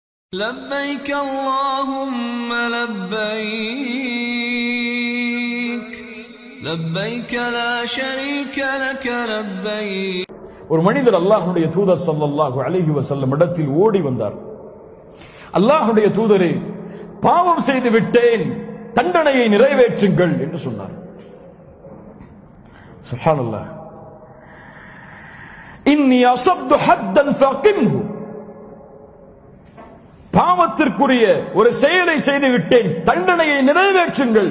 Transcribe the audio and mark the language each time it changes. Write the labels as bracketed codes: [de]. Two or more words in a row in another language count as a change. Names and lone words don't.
[ar] لبيك اللهم لبيك لبيك لا شريك لك لبيك. [ta] ஒரு மனிதர் அல்லாஹ்வுடைய தூதர் [ar] صلى الله عليه وسلم [ta] இடத்தில் ஓடி வந்தார். அல்லாஹ்வுடைய தூதரே, பாவம் செய்து விட்டேன், தண்டனையை நிறைவேற்றுங்கள் என்று சொன்னார். [ar] سبحان الله. إني أصبت حدا فأقمه, [ta] பாவத்திற்குரிய ஒரு செயலை செய்து விட்டேன், தண்டனையை நிறைவேற்றுங்கள்.